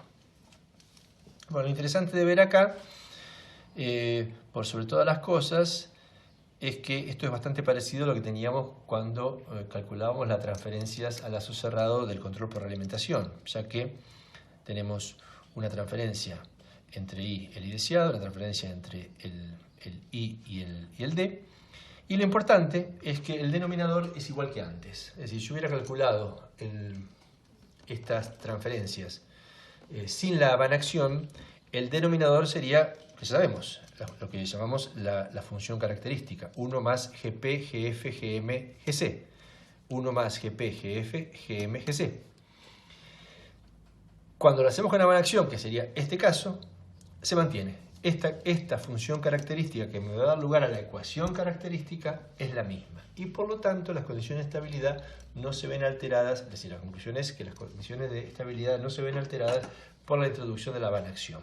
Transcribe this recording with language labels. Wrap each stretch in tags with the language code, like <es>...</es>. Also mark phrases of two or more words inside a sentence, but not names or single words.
<es>Bueno, lo interesante de ver acá, por sobre todas las cosas, es que esto es bastante parecido a lo que teníamos cuando calculábamos las transferencias a lazo cerrado del control por realimentación, ya que tenemos una transferencia entre i y el i deseado, una transferencia entre el i y el d, y lo importante es que el denominador es igual que antes. Es decir, si yo hubiera calculado estas transferencias sin la Abanacción, el denominador sería, ya sabemos, lo que llamamos la función característica, 1 más gp, gf, gm, gc. 1 más gp, gf, gm, gc. Cuando lo hacemos con Abanacción, que sería este caso, se mantiene. Esta función característica que me va a dar lugar a la ecuación característica es la misma. Y por lo tanto las condiciones de estabilidad no se ven alteradas, es decir, la conclusión es que las condiciones de estabilidad no se ven alteradas por la introducción de la Abanacción.</es>